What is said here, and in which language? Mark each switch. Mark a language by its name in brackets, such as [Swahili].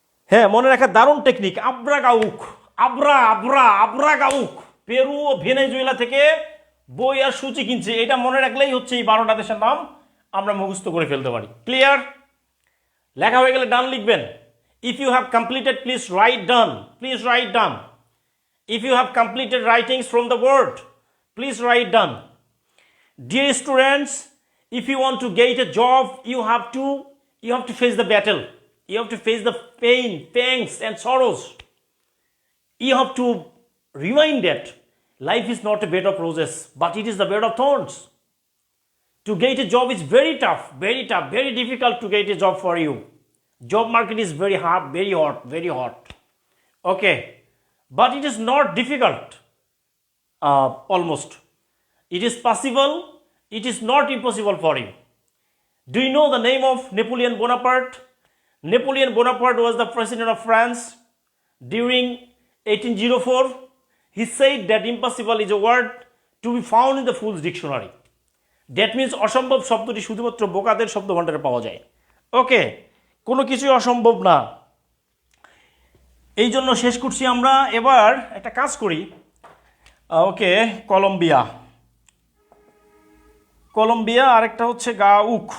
[Bangla] হ্যাঁ, মনে রাখা দারুণ টেকনিক। আব্রা গাউক, আব্রা, আব্রা, আব্রা গাউক পেরু ও ভেনেজুয়েলা থেকে বই আর সূচি কিনছে। এটা মনে রাখলেই হচ্ছে এই 12টা দেশের নাম আমরা মুখস্থ করে ফেলতে পারি। ক্লিয়ার? লেখা হয়ে গেলে ডান লিখবেন। [English] If you have completed please write done, please write done. If you have completed writings from the word, please write down. Dear students, if you want to get a job, you have to face the battle. You have to face the pain, pangs, and sorrows. You have to remind that life is not a bed of roses, but it is the bed of thorns. To get a job is very tough, very difficult to get a job for you. Job market is very hard, very hot, very hot. Okay. But it is not difficult, almost. It is possible, it is not impossible for you. Do you know the name of Napoleon Bonaparte? Napoleon Bonaparte was the president of France during 1804. He said that impossible is a word to be found in the Fool's Dictionary. That means [Bangla] অসম্ভব শব্দটি শুধুমাত্র বোকাদের শব্দভাণ্ডারে পাওয়া যায়। ওকে, কোনো কিছুই অসম্ভব না। এই জন্য শেষ করছি আমরা। এবার একটা কাজ করি। ওকে, কলম্বিয়া, কলম্বিয়া, আরেকটা হচ্ছে গাউক।